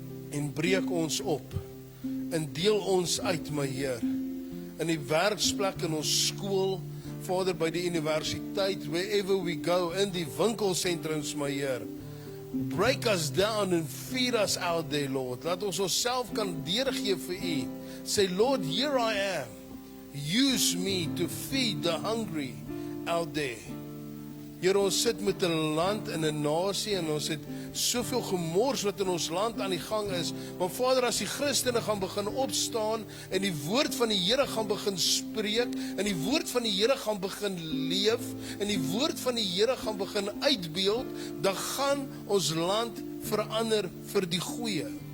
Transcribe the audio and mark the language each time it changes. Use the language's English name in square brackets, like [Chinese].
[Afrikaans] En breek ons op. En deel ons uit, my Heer. In die werksplek, in ons skool, Vader, by die universiteit, [English] wherever we go, [Afrikaans] in die winkelsentrums, my Heer. [English] Break us down and feed us out there, Lord. [Afrikaans] Laat ons onsself kan deurgee vir U. [English] Say, Lord, here I am. Use me to feed the hungry out there. [Afrikaans] Here, ons sit met 'n land en 'n nasie en ons het soveel gemors wat in ons land aan die gang is. Maar Vader, as die Christene gaan begin opstaan en die woord van die Here gaan begin spreek en die woord van die Here gaan begin leef en die woord van die Here gaan begin uitbeeld, dan gaan ons land verander vir die goeie.